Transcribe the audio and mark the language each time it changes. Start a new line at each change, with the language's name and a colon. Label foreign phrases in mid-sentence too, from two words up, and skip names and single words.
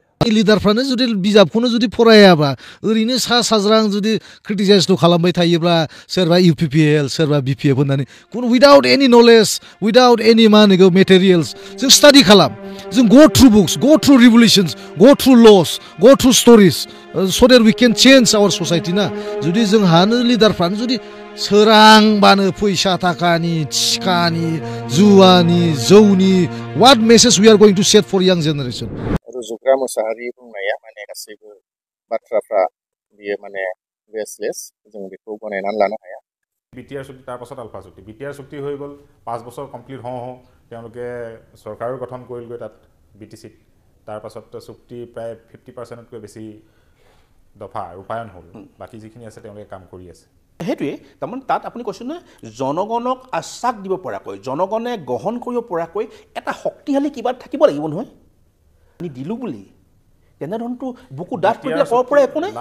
Bodo: लिडारफ्रानो जुदि बिजाबखौनो जुदि फरायाबा ओरैनो सा साज्रां जुदि क्रिटिसाइजल खालामबाय थायोब्ला सोरबा इउपिपिएल सोरबा बिपिएफ होननानै कुन
English: without any knowledge without any
Bodo: मा होनो मेटेरियल्स जों स्टाडि खालाम जों
English: go through books go through revolutions go through laws go through stories so that we can change our society
Bodo: ना जुदि जोंहानो लिडारफ्रानो जुदि सोरांबानो फैसा थाखानि थिखानि जुवानि जौनि
English: what message we are going to set for young generation
Bodo: रुजुग्रा मोसाहारि बुंनाया माने गासैबो बाथ्राफ्रा बियो माने बेसलेस जों बेखौ गनायनानै लानो हाया
Assamese: বিটিআৰ চুক্তি তাৰ পাছত আলফা চুক্তি বিটিআৰ চুক্তি হৈ গল 5 বছৰ কমপ্লিট হও তেওঁলোকে সৰকাৰৰ গঠন কৰিলগৈ তাত বিটিসি তার পাছত চুক্তি প্ৰায় 50% তকৈ বেছি দফা ৰূপায়ণ হ'ল বাকি যিখিনি আছে তেওঁলোকে কাম কৰি আছে হেতুৱে তাৰমান তাত আপুনি কৈছে না জনগণক আশ্বাস দিব পৰাকৈ জনগণে গ্ৰহণ কৰিব পৰাকৈ এটা শক্তিশালী কিবা থাকিব লাগিব নহয় আমি দিলু বুলি তেনেধৰণটো বুকু ডাঠ কৰি ক'ব পৰা একো নাই